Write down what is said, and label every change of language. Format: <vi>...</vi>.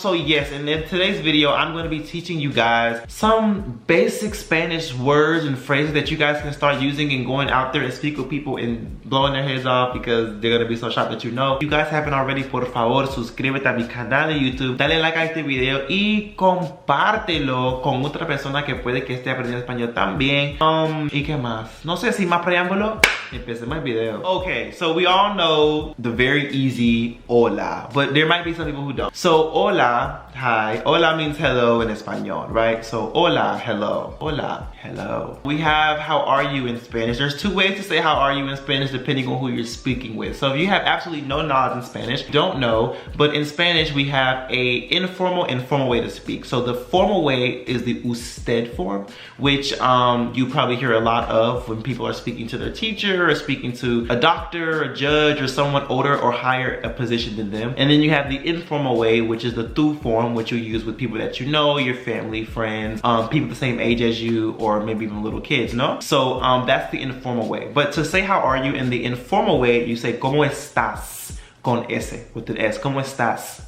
<en>So yes, in today's video I'm going to be teaching you guys some basic Spanish words and phrases that you guys can start using and going out there and speak with people and blowing their heads off because they're gonna be so shocked that you know. If you guys haven't already,</en> <es>por favor, suscríbete a mi canal de YouTube, dale like a este video y compártelo con otra persona que puede que esté aprendiendo español también. ¿Y qué más? No sé si más preámbulo, empecemos el video.</es> <en>Okay, so we all know the very easy hola, but there might be some people who don't. So hola, hi. Hola means hello in español, right? So hola, hello. Hola, hello. We have how are you in Spanish. There's two ways to say how are you in Spanish depending on who you're speaking with. So if you have absolutely no knowledge in Spanish, don't know, but in Spanish we have a informal and formal way to speak. So the formal way is the usted form, which you probably hear a lot of when people are speaking to their teacher or speaking to a doctor, a judge, or someone older or higher a position than them. And then you have the informal way, which is the tú form, which you use with people that you know, your family, friends, people the same age as you, or maybe even little kids, no? So that's the informal way. But to say how are you in the informal way, you say</en> <es>¿Cómo estás? Con S,</es> <en>with the S,</en> <es>¿Cómo estás?</es>